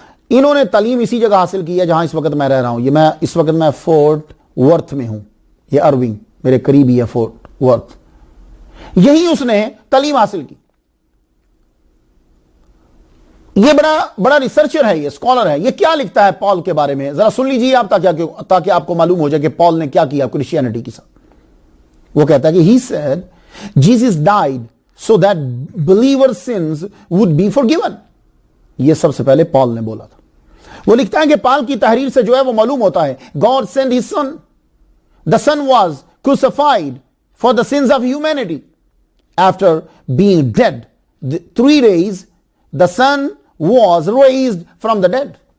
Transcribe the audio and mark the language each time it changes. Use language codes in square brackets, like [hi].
[ur] انہوں نے تعلیم اسی جگہ حاصل کی ہے جہاں اس وقت میں رہ رہا ہوں. اس وقت میں فورٹ ورتھ میں ہوں، یہ ارونگ میرے قریب ہی ہے فورٹ ورتھ، یہی اس نے تعلیم حاصل کی. یہ بڑا ریسرچر ہے، یہ اسکالر ہے. یہ کیا لکھتا ہے پال کے بارے میں، ذرا سن لیجیے آپ تاکہ آپ کو معلوم ہو جائے کہ پال نے کیا کیا کرسچینٹی کے ساتھ. وہ کہتا ہے کہ [en] he said Jesus died so that believers' sins would be forgiven. [ur] یہ سب سے پہلے پال نے بولا تھا. وہ لکھتا ہے کہ پال کی تحریر سے جو ہے وہ معلوم ہوتا ہے [en] God sent his son. The son was crucified for the sins of humanity. After being dead 3 days, the son was raised from the dead.